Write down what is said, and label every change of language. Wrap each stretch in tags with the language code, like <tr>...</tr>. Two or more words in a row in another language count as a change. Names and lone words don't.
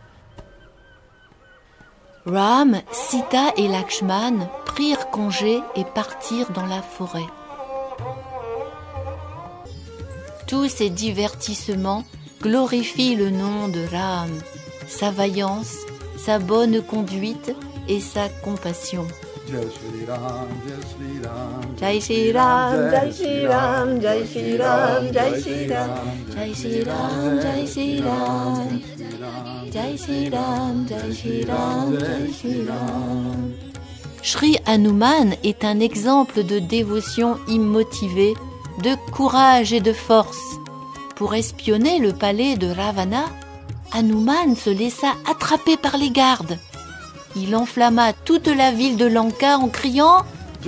<fr>Ram, Sita et Lakshman prirent congé et partirent dans la forêt. Tous ces divertissements glorifient le nom de Ram, sa vaillance, sa bonne conduite et sa compassion.</fr> <hi>जय श्री राम, जय श्री राम, जय श्री राम, जय श्री राम, जय श्री राम, जय श्री राम, जय श्री राम, जय श्री राम, जय श्री राम, जय श्री राम, जय श्री राम.</hi> <fr>Shri Hanuman est un exemple de dévotion immotivée, de courage et de force. Pour espionner le palais de Ravana, Hanuman se laissa attraper par les gardes. Il enflamma toute la ville de Lanka en criant «</fr>